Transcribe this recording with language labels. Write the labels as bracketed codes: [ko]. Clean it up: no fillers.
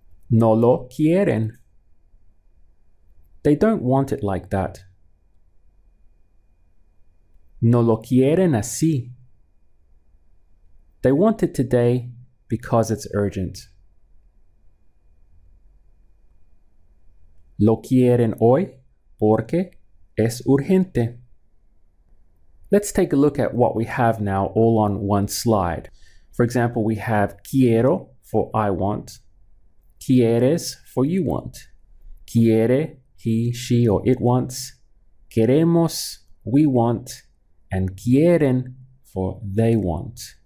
[es] No lo quieren. [en] They don't want it like that. [es] No lo quieren así. [en] They want it today because it's urgent. [es] Lo quieren hoy porque es urgente. [en] Let's take a look at what we have now all on one slide. For example, we have quiero for I want, quieres for you want, quiere, he, she, or it wants, queremos, we want, and quieren for they want.